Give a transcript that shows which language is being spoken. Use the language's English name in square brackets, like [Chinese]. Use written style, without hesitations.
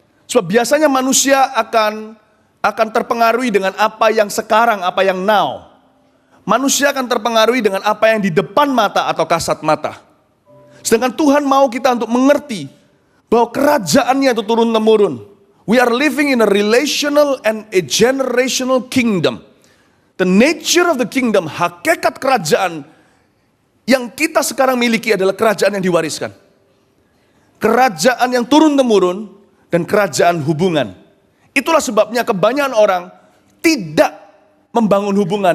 [Indonesian] Sebab biasanya manusia akan terpengaruhi dengan apa yang sekarang, apa yang now. Manusia akan terpengaruhi dengan apa yang di depan mata atau kasat mata. Sedangkan Tuhan mau kita untuk mengerti bahwa kerajaannya itu turun-temurun. [English] We are living in a relational and a generational kingdom. The nature of the kingdom, [Indonesian] hakikat kerajaan yang kita sekarang miliki adalah kerajaan yang diwariskan. Kerajaan yang turun-temurun dan kerajaan hubungan. Itulah sebabnya kebanyakan orang tidak membangun hubungan.